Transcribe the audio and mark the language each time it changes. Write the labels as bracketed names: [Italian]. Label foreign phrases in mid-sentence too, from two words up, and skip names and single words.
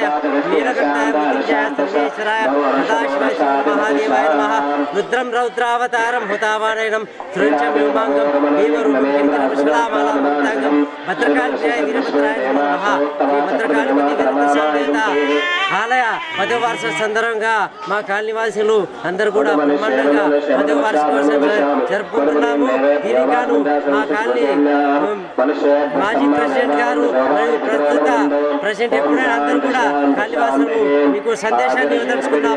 [Sanskrit] नीलकंठाय मृत्युंजयाय सर्वेश्वराय सदाशिवाय महादेवाय नमः रुद्रं रौद्रावतारं हुतावारणं सुरंचम्युमांगं देवरूपं किंकरपुष्पलामालां भक्तांगं भद्रकाल्याय वीरभद्राय नमः श्री भद्रकालीपति वीरप्रसादेता [Telugu] ఆలయ 10వ వార్షిక సందర్భంగా మా కాలనీ వాసులు అందరూ కూడా బ్రహ్మాండంగా 10వ వార్షికోత్సవం జరుపుకుంటున్నాము. దీనికి గాను మా కాలనీ మాజీ ప్రెసిడెంట్ గారు మరియు ప్రస్తుత ప్రెసిడెంట్ ఎప్పుడైనా అందరూ కూడా కాలనీ వాసులు మీకు సందేశాన్ని ఇవ్వదలుచుకున్నాము.